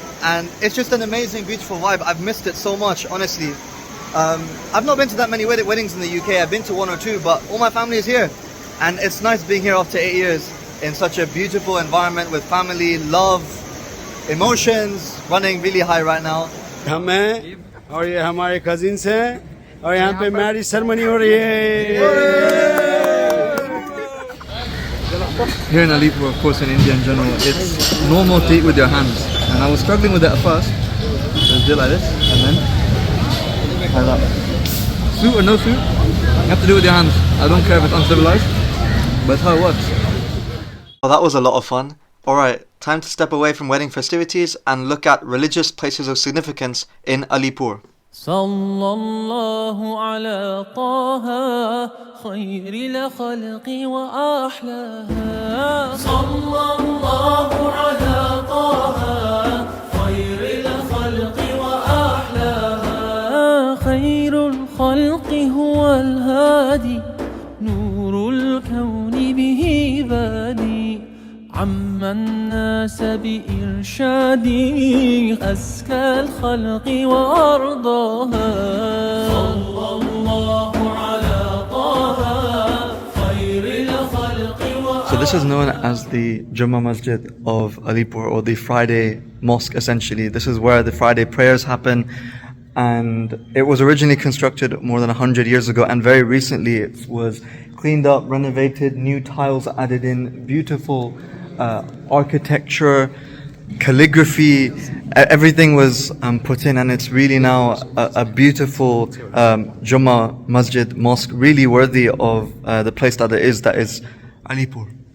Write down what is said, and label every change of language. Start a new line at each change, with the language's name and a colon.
English: And it's just an amazing, beautiful vibe. I've missed it so much, honestly. I've not been to that many weddings in the UK. I've been to 1 or 2, but all my family is here. And it's nice being here after 8 years in such a beautiful environment with family, love, emotions running really high right now.
Hindi: हम हैं और ये हमारे cousins हैं और यहाँ पे marriage ceremony हो रही है.
English: Here in Alipur, of course, in India in general, it's normal to eat with your hands. And I was struggling with it at first. So do it like this, and then like that. Suit or no suit, you have to do it with your hands. I don't care if it's uncivilized, but it's how it works. Well, that was a lot of fun. Alright, time to step away from wedding festivities and look at religious places of significance in Alipur.
Arabic: صلى الله على طه خير الخلق وأحلاها صلى الله على طه خير الخلق وأحلاها خير الخلق هو الهادي نور الكون به بادي عم الناس بإرشادي أزكى الخلق وأرضاها صلى الله على طه خير الخلق
English: So this is known as the Jummah Masjid of Alipur, or the Friday Mosque essentially. This is where the Friday prayers happen, and it was originally constructed more than 100 years ago, and very recently it was cleaned up, renovated, new tiles added in, beautiful architecture, calligraphy, everything was put in, and it's really now a beautiful Jummah Masjid mosque, really worthy of the place that it is, that is Alipur.